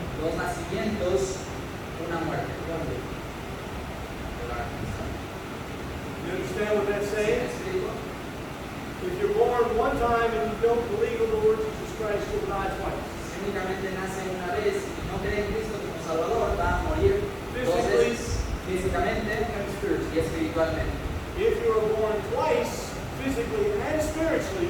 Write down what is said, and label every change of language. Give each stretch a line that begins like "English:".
Spanish: Dos nacimientos, una muerte.
English: one dead. You understand what that's
Spanish: ¿Sí me
English: saying?
Spanish: explico?
English: If you're born one time and you don't believe in the Lord Jesus Christ, you'll die twice.
Spanish: Si únicamente nace una vez y no cree en Cristo como Salvador, va a morir dos
English: Physically
Spanish: veces, físicamente
English: and spiritually.
Spanish: y espiritualmente.
English: If you are born twice, physically and spiritually,